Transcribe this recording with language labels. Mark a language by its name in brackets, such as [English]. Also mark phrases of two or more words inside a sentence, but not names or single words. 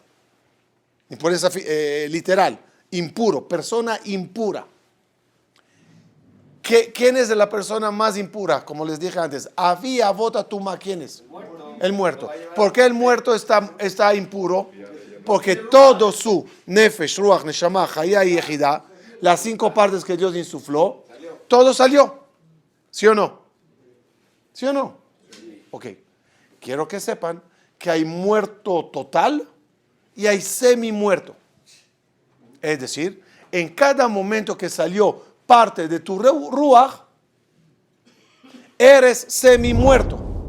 [Spanish] Impureza literal, impuro, persona impura. ¿Quién es la persona más impura? Como les dije antes, [Hebrew] אבי אבות טומאה, [Spanish] ¿quién es? El muerto. ¿Por qué el muerto está impuro? Porque todo su [Hebrew] נפש, רוח, נשמה, חיה [Spanish] y ejidá, las 5 partes que Dios insufló, todo salió. ¿Sí o no? ¿Sí o no? Ok. Quiero que sepan que hay muerto total y hay semi-muerto. Es decir, en cada momento que salió parte de tu ruach, eres semi-muerto.